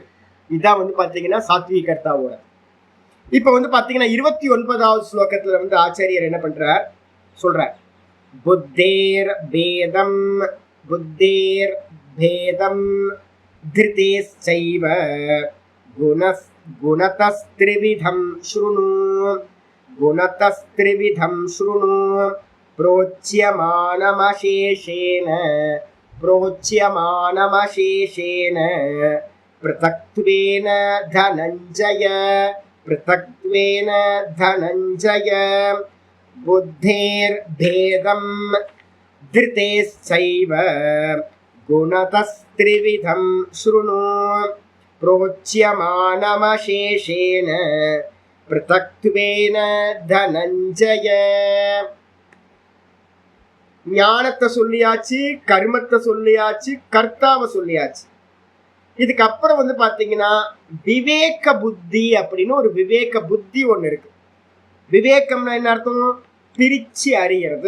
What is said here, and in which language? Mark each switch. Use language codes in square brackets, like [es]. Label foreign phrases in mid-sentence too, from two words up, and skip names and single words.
[ta] இதான் வந்து பாத்தீங்கன்னா சாத்விக கர்த்தாவோட. இப்ப வந்து பாத்தீங்கன்னா 29வது ஸ்லோகத்துல வந்து ஆச்சாரியர் என்ன பண்றார் சொல்றார். [sa] बुद्धेर् भेदं, बुद्धेर् भेदं धृतेश्चैव गुणतस्त्रिविधं शृणु, गुणतस्त्रिविधं शृणु प्रोच्यमानमशेषेण, प्रोच्यमानमशेषेण पृथक्त्वेन धनञ्जय, पृथक्त्वेन धनञ्जय बुद्धेर्भेदं धृतेश्चैव गुणतस्त्रिविधं शृणु प्रोच्यमानमशेषेण पृथक्त्वेन धनञ्जय. [ta] ஞானத்தை சொல்லியாச்சு, கர்மத்தை சொல்லியாச்சு, கர்த்தாவை சொல்லியாச்சு. இதுக்கப்புறம் வந்து பாத்தீங்கன்னா விவேக புத்தி அப்படின்னு ஒரு விவேக புத்தி ஒண்ணு இருக்கு. விவேகம்னா என்ன அர்த்தம்? பிரிச்சு அறியறது.